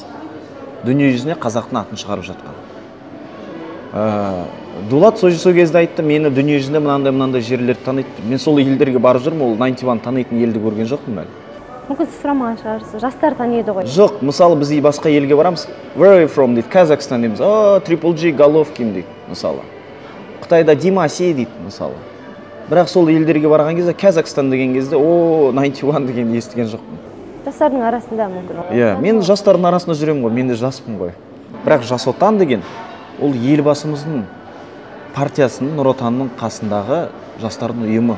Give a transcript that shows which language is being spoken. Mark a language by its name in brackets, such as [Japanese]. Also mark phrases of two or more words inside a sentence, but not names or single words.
[Kazakh] Дүние жүзіне қазақтың атын шығарып жатқан. Дулат сол кезде айтты, мені дүние жүзінде мынандай жерлерді таниды. Мен сол елдерге барып жүрмін, ол 91 танитын елді көрген жоқпын әлі. Мүмкін сіз сұрамаған шығарсыз, жастар таниды ғой. Жоқ, мысалы біз басқа елге барамыз, [English] where are you from [Kazakh] дейді, Қазақстан дейміз, Triple G Головкин дейді, мысалы. Қытайда Димаси дейді, мысалы. Бірақ сол елдерге барған кезде, Қазақстан деген кезде, 91 деген естіген жоқпын. Жастардың арасында мүмкін. Иә, мен жастардың арасында жүремін ғой, мен де жаспын ғой. Бірақ Жас Отан деген, ол елбасымыздың партиясының, Нұр Отанның қасындағы жастардың ұйымы.